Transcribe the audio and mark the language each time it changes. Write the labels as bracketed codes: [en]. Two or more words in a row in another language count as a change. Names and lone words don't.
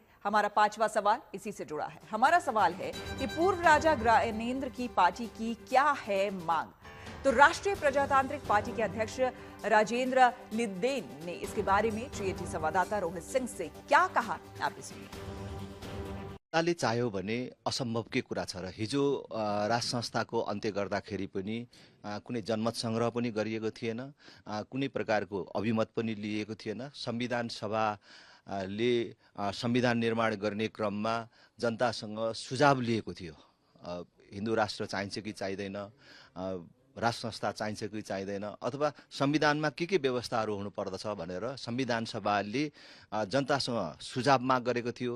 [hi] हमारा पांचवा सवाल इसी से जुड़ा है। हमारा सवाल है कि पूर्व राजा ज्ञानेंद्र की पार्टी की क्या है मांग। तो राष्ट्रीय प्रजातांत्रिक पार्टी के अध्यक्ष राजेंद्र लिद्देन ने इसके बारे में जीएनटी संवाददाता रोहित सिंह से क्या कहा, आप सुनिए। [ne] जनताले चाह्यो भने असम्भवकै कुरा छ र हिजो राज संस्थाको अन्त्य गर्दाखेरि पनि कुनै जनमत संग्रह पनि गरिएको थिएन, कुनै प्रकारको अभिमत पनि लिएको थिएन। संविधान सभाले संविधान निर्माण गर्ने क्रममा जनतासँग सुझाव लिएको थियो, हिन्दू राष्ट्र चाहिन्छ कि चाहिँदैन, राज संस्था चाहिन्छ कि चाहिँदैन, अथवा संविधानमा के व्यवस्थाहरू हुनुपर्दछ भनेर संविधान सभाले जनतासँग सुझाव माग गरेको थियो।